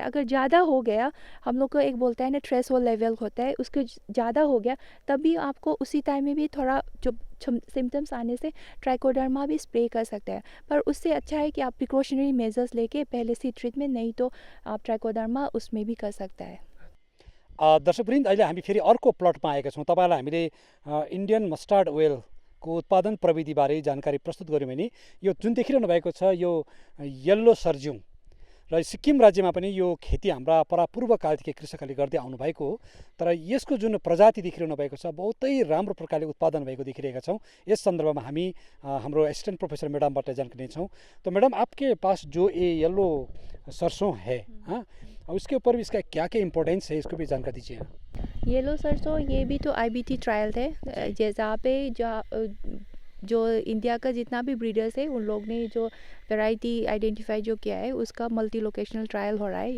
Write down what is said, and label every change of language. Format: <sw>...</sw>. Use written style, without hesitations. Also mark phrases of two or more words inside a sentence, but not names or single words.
<hi>अगर ज़्यादा हो गया, हम लोग को एक बोलते हैं ना</hi> <en>threshold level</en> <hi>होता है, उसके ज़्यादा हो गया तभी आपको उसी टाइम में भी थोड़ा जो सिम्टम्स आने से ट्राइकोडर्मा भी स्प्रे कर सकते हैं। पर उससे अच्छा है कि आप</hi> <en>precautionary measures</en> <hi>लेके पहले से ट्रिटमेंट, नहीं तो आप ट्राइकोडर्मा उसमें भी कर सकता है।</hi> <ne>दर्शकवृन्द, अहिले हामी फेरि अर्को प्लटमा आएका छौँ। तपाईँलाई हामीले इन्डियन मस्टर्ड ओइलको उत्पादन प्रविधिबारे जानकारी प्रस्तुत गऱ्यौँ भने यो जुन देखिरहनु भएको छ यो येल्लो सर्ज्युम र सिक्किम राज्यमा पनि यो खेती हाम्रा परापूर्वकालदेखि कृषकहरूले गर्दै आउनुभएको हो। तर यसको जुन प्रजाति देखिरहनु भएको छ बहुतै राम्रो प्रकारले उत्पादन भएको देखिरहेका छौँ। यस सन्दर्भमा हामी हाम्रो</ne> <en>assistant professor</en> <ne>मैडमबाट जानकारी लिन्छौँ।</ne> <hi>तो मैडम, आपके पास जो ये येल्लो सरसों है, हाँ, और उसके ऊपर भी इसका क्या क्या इम्पोर्टेंस है, इसको भी जानकारी दीजिए। येलो सरसों ये भी तो आईबीटी ट्रायल थे, जहाँ पे जो इंडिया का जितना भी ब्रीडर्स है उन लोग ने जो वैरायटी आइडेंटिफाई जो किया है उसका</hi> <en>multi locational trial</en> <hi>हो रहा है।</hi>